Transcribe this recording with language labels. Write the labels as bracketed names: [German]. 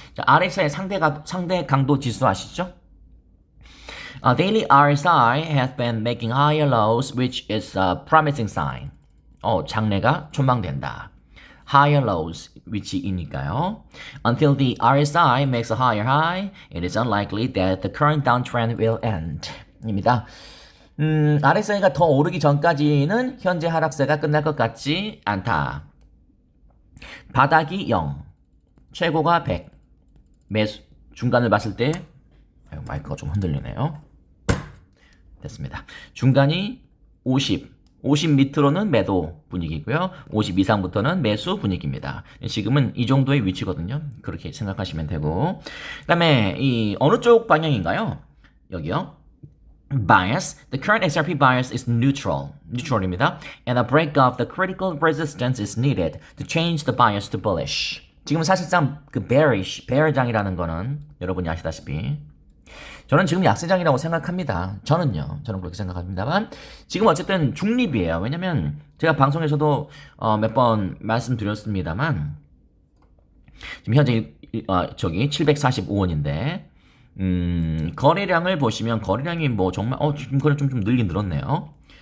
[Korean] 자, RSI 상대 강도 지수 아시죠? [English] Daily RSI has been making higher lows, which is a promising sign. [Korean] 장래가 촉망된다. [English] Higher lows [Korean] 위치이니까요. [English] Until the RSI makes a higher high, it is unlikely that the current downtrend will end. [Korean] 입니다. RSI가 더 오르기 전까지는 현재 하락세가 끝날 것 같지 않다. 바닥이 0, 최고가 100. 중간을 봤을 때 마이크가 좀 흔들리네요. 됐습니다. 중간이 50 밑으로는 매도 분위기고요. 50 이상부터는 매수 분위기입니다. 지금은 이 정도의 위치거든요. 그렇게 생각하시면 되고, 그 다음에 이 어느 쪽 방향인가요? 여기요. Bias. [English] The current XRP bias is neutral입니다. And a break of the critical resistance is needed to change the bias to bullish. [Korean] 지금 사실상 그 bear장이라는 거는 여러분이 아시다시피 저는 지금 약세장이라고 생각합니다. 저는 그렇게 생각합니다만 지금 어쨌든 중립이에요. 왜냐면 제가 방송에서도 몇 번 말씀드렸습니다만 지금 현재 745원인데 거래량을 보시면 거래량이 뭐 정말 지금 거래 좀 늘긴 늘었네요.